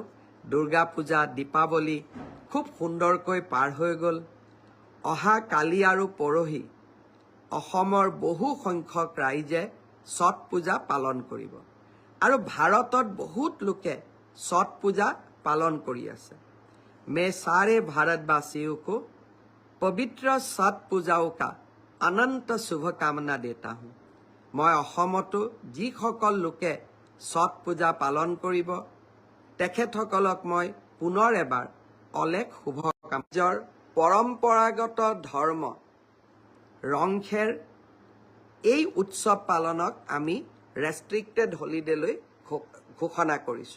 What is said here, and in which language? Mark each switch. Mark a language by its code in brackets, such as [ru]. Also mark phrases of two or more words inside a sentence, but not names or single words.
[as] দুৰ্গা পূজা, দীপাৱলী খুব সুন্দৰকৈ পাৰ হৈ গ'ল। অহা কালি আৰু পৰহি অসমৰ বহু সংখ্যক ৰাইজে ছট পূজা পালন কৰিব আৰু ভাৰতত বহুত লোকে ছট পূজা পালন কৰি আছে। [hi] मैं सारे भारतवासियों को पवित्र छठ पूजाओं का अनंत शुभकामना देता हूँ। [as] मैं অসমতো যিসকল লোকে ছট পূজা পালন কৰিব, তেখেতসকলক মই পুনৰ এবাৰ অলেখ শুভকামনা। পৰম্পৰাগত ধৰ্ম ৰংখেৰ এই উৎসৱ পালনক আমি [en] restricted holiday [as] ঘোষণা কৰিছোঁ।